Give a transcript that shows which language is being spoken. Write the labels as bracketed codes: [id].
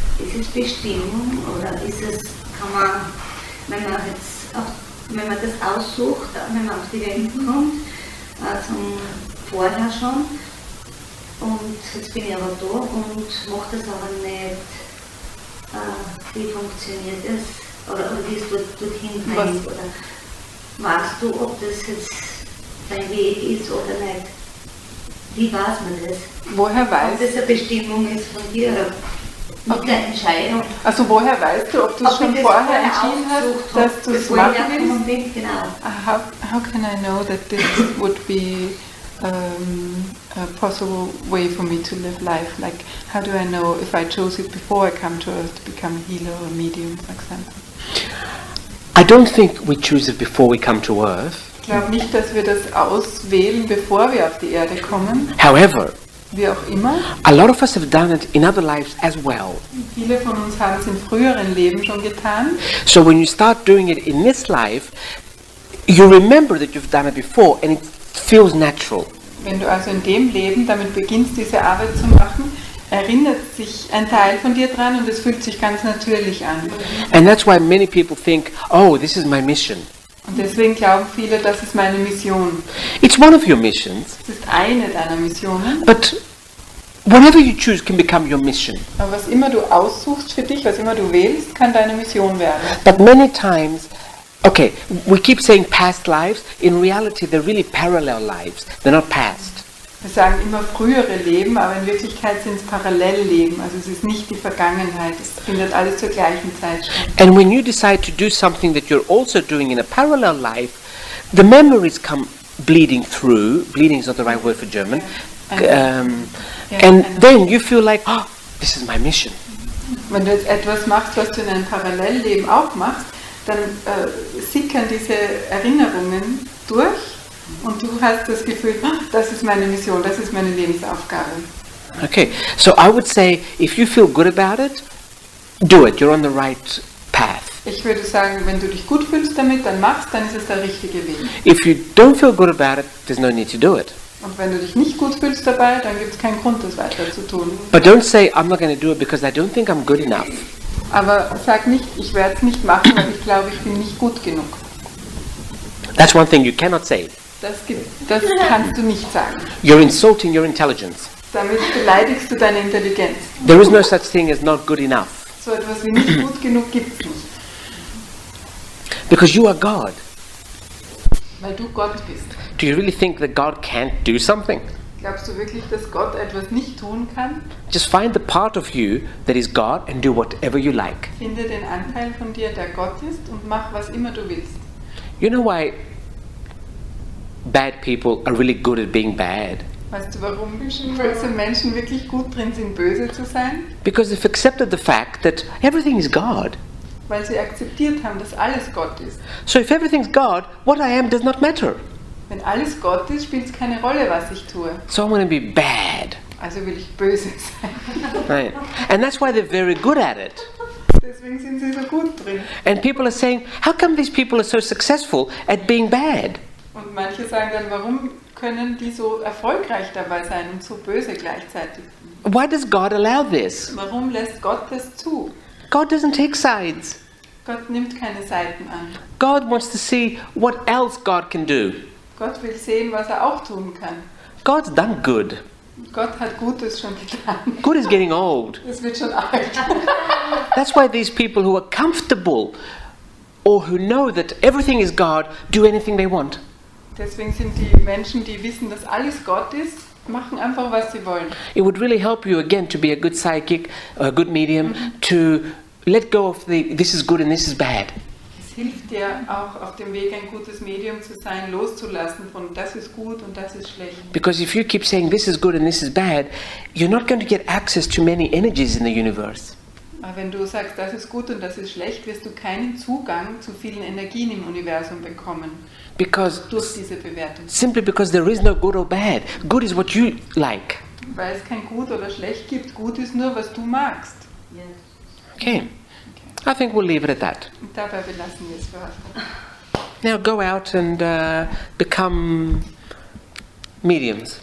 [de] Ist es Bestimmung oder ist es, kann man, wenn man jetzt auch, wenn man das aussucht, wenn man auf die Welt kommt, zum vorher schon, und jetzt bin ich aber da und mache das aber nicht, wie funktioniert das, oder wie es dorthin bringt, oder weißt du, ob das jetzt dein Weg ist oder nicht? Wie weiß man das? Woher Ob weißt das eine Bestimmung ist von dir, mit der Entscheidung? Also woher weißt du, ob du es schon vorher entschieden hast, dass du es machen willst? Genau. [en] How can I know that this would be a possible way for me to live life? Like, how do I know if I chose it before I come to Earth to become a healer or a medium, for example? I don't think we choose it before we come to Earth. [de] Ich glaube nicht, dass wir das auswählen, bevor wir auf die Erde kommen. [en] However, [de] Wie auch immer. [en] a lot of us have done it in other lives as well. [de] Viele von uns haben es in früheren Leben schon getan. [en] So when you start doing it in this life, you remember that you've done it before and it feels natural. [de] Wenn du also in dem Leben damit beginnst, diese Arbeit zu machen, erinnert sich ein Teil von dir dran und es fühlt sich ganz natürlich an. [en] And that's why many people think, oh, this is my mission. [de] Und deswegen glauben viele, das ist meine Mission. [en] It's one of your missions, [de] Das ist eine deiner Missionen. [en] but whatever you choose can become your mission. [de] Aber was immer du aussuchst für dich, was immer du wählst, kann deine Mission werden. [en] But many times, okay, we keep saying past lives. In reality, they're really parallel lives. They're not past. [de] Wir sagen immer frühere Leben, aber in Wirklichkeit sind es Parallelleben. Also es ist nicht die Vergangenheit. Es findet alles zur gleichen Zeit statt. [en] And when you decide to do something that you're also doing in a parallel life, the memories come bleeding through. Bleeding is not the right word for German. And then you feel like, oh, this is my mission. [de] Wenn du jetzt etwas machst, was du in einem Parallelleben auch machst, dann sickern diese Erinnerungen durch und du hast das Gefühl, oh, das ist meine Mission, das ist meine Lebensaufgabe. [en] Okay, so I would say, if you feel good about it, do it. You're on the right path. [de] Ich würde sagen, wenn du dich gut fühlst damit, dann machst, dann ist es der richtige Weg. [en] If you don't feel good about it, there's no need to do it. [de] Und wenn du dich nicht gut fühlst dabei, dann gibt es keinen Grund, das weiter zu tun. [en] But don't say, I'm not going to do it because I don't think I'm good enough. [de] Aber sag nicht, ich werde es nicht machen, weil ich glaube, ich bin nicht gut genug. [en] That's one thing you cannot say. [de] Das kannst du nicht sagen. [en] You're insulting your intelligence. [de] Damit beleidigst du deine Intelligenz. [en] There is no such thing as not good enough. [de] So etwas wie nicht gut genug gibt es nicht. [en] Because you are God. [de] Weil du Gott bist. [en] Do you really think that God can't do something? [de] Glaubst du wirklich, dass Gott etwas nicht tun kann? [en] Just find the part of you that is God and do whatever you like. [de] Finde den Anteil von dir, der Gott ist, und mach, was immer du willst. [en] You know why bad people are really good at being bad? [de] Weißt du, warum böse Menschen wirklich gut drin sind, böse zu sein? [en] Because they've accepted the fact that everything is God. [de] Weil sie akzeptiert haben, dass alles Gott ist. [en] So if everything's God, what I am does not matter. [de] Wenn alles Gott ist, spielt es keine Rolle, was ich tue. [en] So I'm going to be bad. Also will ich böse sein. Right? And that's why they're very good at it. [de] Deswegen sind sie so gut drin. [en] And people are saying, how come these people are so successful at being bad? [de] Und manche sagen dann, warum können die so erfolgreich dabei sein und so böse gleichzeitig? [en] Why does God allow this? [de] Warum lässt Gott das zu? [en] God doesn't take sides. [de] Gott nimmt keine Seiten an. [en] God wants to see what else God can do. [de] Gott will sehen, was er auch tun kann. [en] God's done good. [de] Gott hat Gutes schon getan. [en] Good is getting old. [de] Es wird schon alt. [en] That's why these people who are comfortable or who know that everything is God do anything they want. [de] Deswegen sind die Menschen, die wissen, dass alles Gott ist, machen einfach, was sie wollen. [en] It would really help you again to be a good psychic, a good medium, to let go of the this is good and this is bad. [de] Es hilft dir auch auf dem Weg, ein gutes Medium zu sein, loszulassen von das ist gut und das ist schlecht. [en] Because if you keep saying this is good and this is bad, you're not going to get access to many energies in the universe. [de] Aber wenn du sagst, das ist gut und das ist schlecht, wirst du keinen Zugang zu vielen Energien im Universum bekommen. [en] Because [de] Durch diese Bewertung. [en] simply because there is no good or bad. Good is what you like. [de] Weil es kein Gut oder Schlecht gibt. Gut ist nur, was du magst. [en] Okay. I think we'll leave it at that. [de] Und dabei belassen wir es für heute. [en] Now go out and become mediums.